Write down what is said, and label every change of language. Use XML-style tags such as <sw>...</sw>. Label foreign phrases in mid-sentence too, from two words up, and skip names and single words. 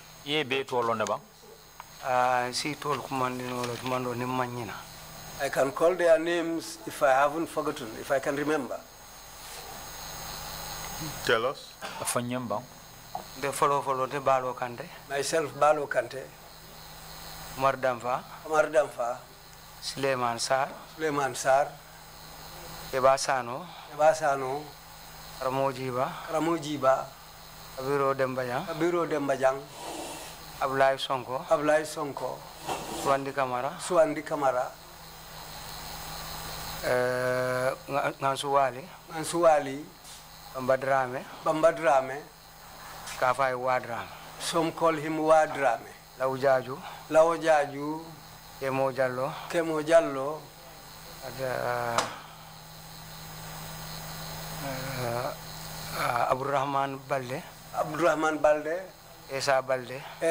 <en>I can call their names if I haven't forgotten, if I can remember. Tell us. Myself, Balo Kante. Omar Damfa. Suleiman Sar. Keba Sano. Karamojiba. Kabiro Dembajang. Ablai Sonko. Suandi Kamara. Ngansuwali. Bambadrame. Kafai Wadrame. Some call him Wadrame. Laojaju. Kemo Jallo. Abdurrahman Balde. Esa Balde.</en>